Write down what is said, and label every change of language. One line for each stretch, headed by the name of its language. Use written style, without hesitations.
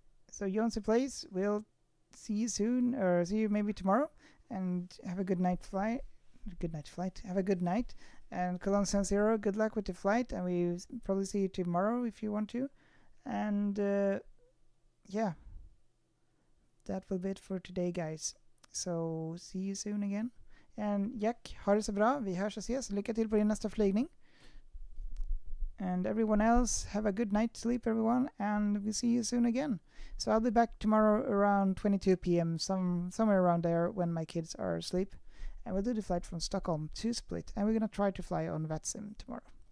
English: So Jonsi Place, we'll see you soon, or see you maybe tomorrow, and have a good night flight. Have a good night. And Cologne 0, good luck with the flight, and we probably see you tomorrow if you want to. And yeah, that will be it for today, guys. So see you soon again. And
Swedish: Jack, ha det så bra. Vi hörs och ses. Lycka till på din nästa flygning.
English: And everyone else, have a good night's sleep, everyone, and we'll see you soon again. So I'll be back tomorrow around 22 p.m., somewhere around there when my kids are asleep. And we'll do the flight from Stockholm to Split, and we're going to try to fly on VATSIM tomorrow.